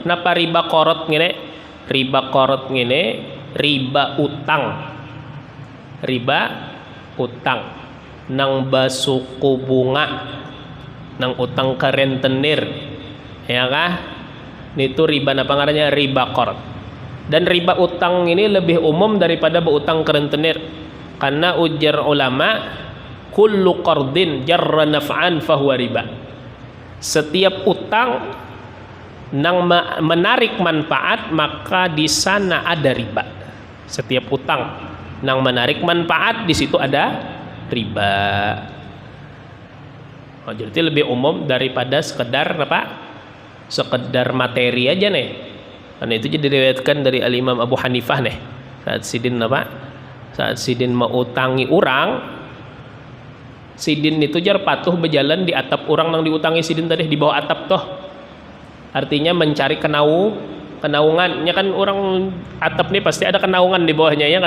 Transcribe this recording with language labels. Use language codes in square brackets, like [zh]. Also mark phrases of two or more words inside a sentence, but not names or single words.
[bjn] Kenapa riba qard ngene? Riba qard ngene riba utang. Riba utang nang basuku bunga, nang utang ke rentenir, ya kah? Itu riba apa ngarannya? Riba qard. Dan riba utang ini lebih umum daripada berutang ke rentenir, karena ujar ulama [ar] kullu qardin jarra naf'an fahuwa riba. [bjn] Setiap utang nang menarik manfaat maka di sana ada riba. Setiap utang nang menarik manfaat di situ ada riba. Jadi lebih umum daripada sekedar sekedar materi aja nih. Karena itu jadi diriwayatkan dari Al-Imam Abu Hanifah nih, saat sidin mau utangi orang, sidin itu jar patuh berjalan di atap orang yang diutangi sidin tadi, di bawah atap toh, artinya mencari kenaungannya kan, orang atap nih pasti ada kenaungan di bawahnya, ya kan?